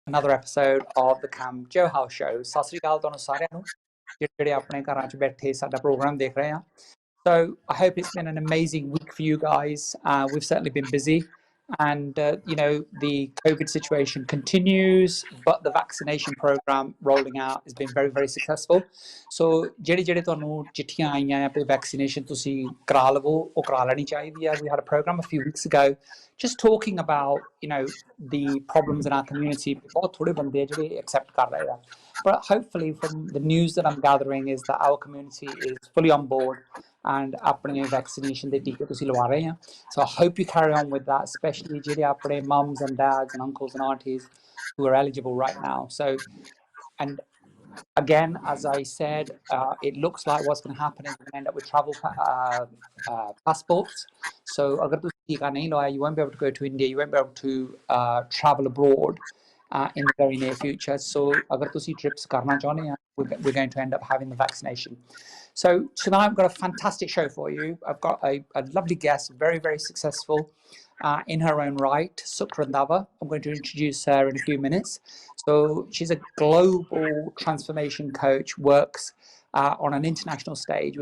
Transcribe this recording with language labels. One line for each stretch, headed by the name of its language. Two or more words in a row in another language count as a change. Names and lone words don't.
English: another episode of the Kam Johal Show.
Punjabi: ਸਤਿ ਸ੍ਰੀ ਅਕਾਲ ਤੁਹਾਨੂੰ ਸਾਰਿਆਂ ਨੂੰ ਜਿਹੜੇ ਆਪਣੇ ਘਰਾਂ 'ਚ ਬੈਠੇ ਸਾਡਾ ਪ੍ਰੋਗਰਾਮ ਦੇਖ ਰਹੇ ਆ.
English: So I hope it's been an amazing week for you guys. We've certainly been busy, and the COVID situation continues, but the vaccination program rolling out has been very, very successful.
Punjabi: So ਜਿਹੜੇ ਤੁਹਾਨੂੰ ਚਿੱਠੀਆਂ ਆਈਆਂ ਆ ਤੇ vaccination ਤੁਸੀਂ ਕਰਾ ਲਵੋ ਉਹ ਕਰਾ ਲੈਣੀ ਚਾਹੀਦੀ ਆ.
English: We had a program a few weeks ago just talking about the problems in our community.
Punjabi: ਬਹੁਤ ਥੋੜੇ ਬੰਦੇ ਆ ਜਿਹੜੇ accept ਕਰ ਰਹੇ ਆ.
English: But hopefully from the news that I'm gathering is that our community is fully on board and
Punjabi: ਆਪਣੇ vaccination ਦੇ ਟੀਕੇ ਤੁਸੀਂ ਲਵਾ ਰਹੇ ਆ.
English: So I hope you carry on with that, especially
Punjabi: ਜਿਹੜੇ ਆਪਣੇ
English: mums and dads and uncles and aunties who are eligible right now. So, and again, as I said, it looks like what's going to happen is we're going to end up with travel passports. So
Punjabi: ਅਗਰ ਤੁਸੀ ਟੀਕਾ ਨਹੀਂ ਲਾਇਆ,
English: you won't be able to go to India, you won't be able to travel abroad in the very near future.
Punjabi: So ਅਗਰ ਤੁਸੀ trips ਕਰਨਾ ਚਾਹਣੇ ਹੈਂ,
English: we're going to end up having the vaccination. So tonight I've got a fantastic show for you. I've got a lovely guest, very, very successful in her own right, Sukh Randhawa. I'm going to introduce her in a few minutes. So she's a global transformation coach, works on an international stage.